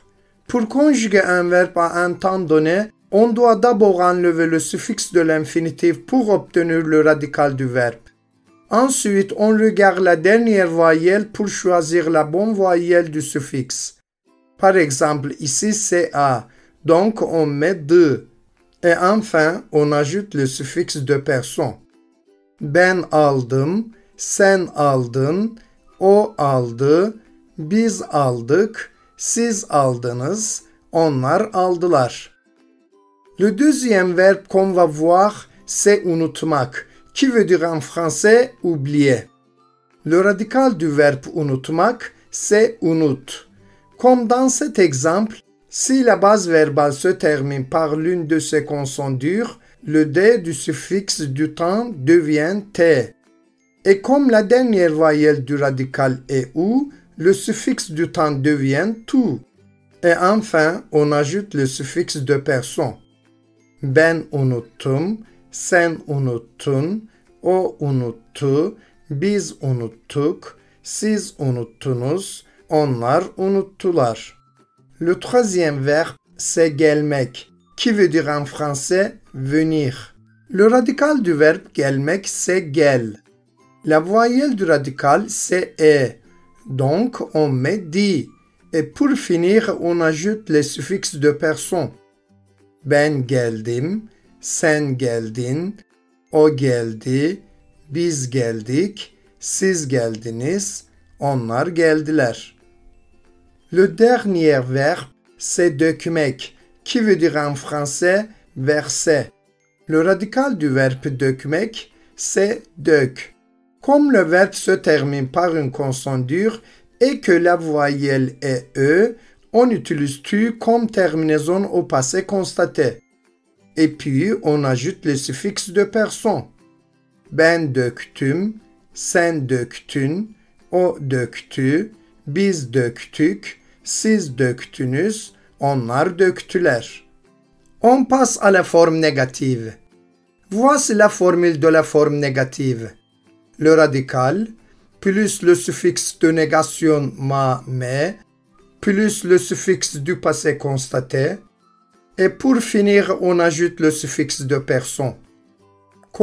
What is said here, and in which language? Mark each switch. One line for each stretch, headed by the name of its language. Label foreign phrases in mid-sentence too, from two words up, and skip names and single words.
French: Pour conjuguer un verbe à un temps donné, on doit d'abord enlever le suffixe de l'infinitif pour obtenir le radical du verbe. Ensuite, on regarde la dernière voyelle pour choisir la bonne voyelle du suffixe. Par exemple, ici c'est A, donc on met D. Et enfin, on ajoute le suffixe de personne.
Turkish: Ben aldım, sen aldın, o aldı, biz aldık, siz aldınız, onlar aldılar.
French: Le deuxième verbe qu'on va voir, c'est unutmak, qui veut dire en français oublier. Le radical du verbe unutmak, c'est unut. Comme dans cet exemple, si la base verbale se termine par l'une de ces consonnes dures, le D du suffixe du temps devient T. Et comme la dernière voyelle du radical est OU, le suffixe du temps devient TU. Et enfin, on ajoute le suffixe de personne.
Turkish: Ben unuttum, sen unuttun, o unuttu, biz unuttuk, siz unuttunuz, onlar unuttular.
French: Le troisième verbe, c'est gelmek, qui veut dire en français venir. Le radical du verbe gelmek, c'est gel. La voyelle du radical, c'est E, donc on met di. Et pour finir, on ajoute les suffixes de personne.
Turkish: Ben geldim, sen geldin, o geldi, biz geldik, siz geldiniz, onlar geldiler.
French: Le dernier verbe, c'est dökmek, qui veut dire en français verser. Le radical du verbe dökmek, c'est dök. Comme le verbe se termine par une consonne dure et que la voyelle est E, on utilise tu comme terminaison au passé constaté. Et puis, on ajoute le suffixe de personne.
Turkish: Ben döktüm, sen döktün, o döktü, biz döktük, siz döktünüz, onlar döktüler.
French: On passe à la forme négative. Voici la formule de la forme négative. Le radical, plus le suffixe de négation ma, me, plus le suffixe du passé constaté, et pour finir, on ajoute le suffixe de personne.